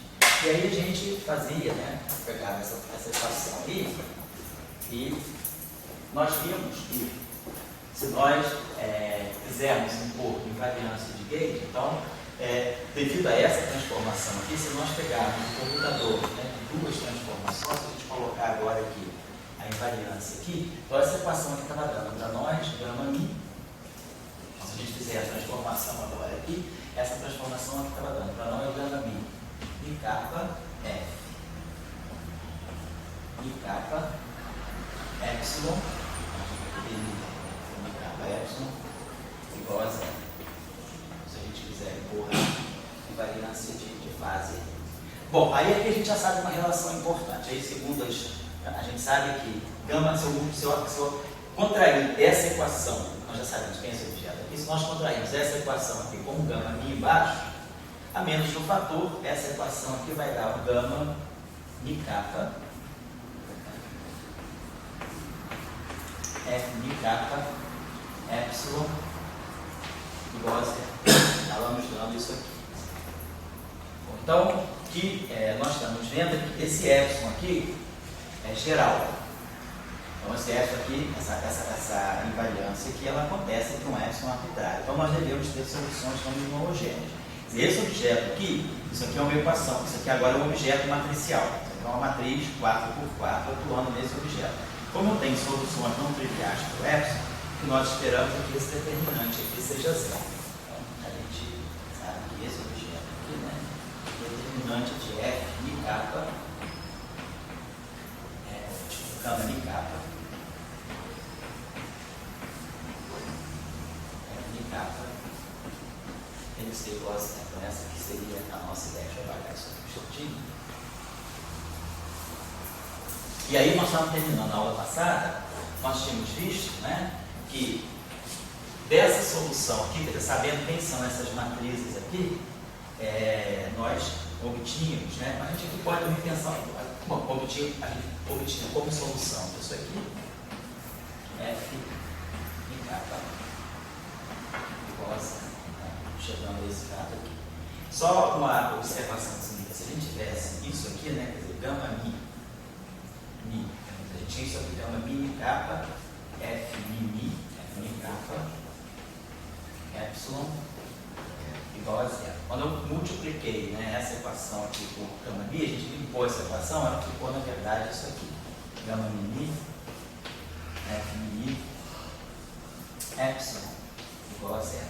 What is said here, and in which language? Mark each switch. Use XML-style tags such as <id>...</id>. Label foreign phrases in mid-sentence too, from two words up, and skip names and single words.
<pt>E aí a gente fazia, né, pegava essa equação aí, e nós vimos que se nós fizermos impor invariância de gauge, então, devido a essa transformação aqui, se nós pegarmos um computador, né, de duas transformações, se a gente colocar agora aqui a invariância aqui, então essa equação aqui estava dando para nós, gama mi. Se a gente fizer a transformação agora aqui, essa transformação que estava dando para não é o gama mi. Mi kappa F. Mi kappa epsilon. Mi kappa epsilon igual a zero. Se a gente quiser empurrar invariância de fase. Bom, aí aqui a gente já sabe uma relação importante. Aí, segundo a gente sabe que gama, se eu contrair essa equação, nós já sabemos quem é esse objeto aqui, se nós contrairmos essa equação aqui com gama mi embaixo, a menos do fator, essa equação aqui vai dar o gama mi kappa F mi kappa epsilon igual a zero. Ela nos dando isso aqui. Então, que nós estamos vendo que esse epsilon aqui é geral. Então, esse epsilon aqui, essa invariância aqui, ela acontece entre um epsilon arbitrário. Então, nós devemos ter soluções não homogêneas. Esse objeto aqui, isso aqui é uma equação, isso aqui agora é um objeto matricial. Isso aqui é uma matriz 4x4 atuando nesse objeto. Como eu tenho soluções não triviais para o epsilon, o que nós esperamos é que esse determinante aqui seja zero. Então, a gente sabe que esse objeto aqui, né, determinante de F mi kappa, gama mi kappa, F mi kappa, tem que ser igual a zero. Então, essa aqui seria a nossa ideia. Deixa eu apagar isso aqui shortinho. E aí, nós estávamos terminando a aula passada, nós tínhamos visto, né, que dessa solução aqui, sabendo quem são essas matrizes aqui, nós obtínhamos, né, a gente aqui pode repensar, bom, a gente obtinha como solução disso aqui, F mi kappa igual a zero. Chegando a esse dado aqui. Só uma observaçãozinha, se a gente tivesse isso aqui, né, quer dizer, gama mi, a gente tinha isso aqui, gama mi kappa, F mi kappa, epsilon, igual a zero. Quando eu multipliquei, né, essa equação aqui por gama mi, a gente limpou essa equação, ela ficou, na verdade, isso aqui, gama mi, F mi, epsilon, igual a zero.</pt>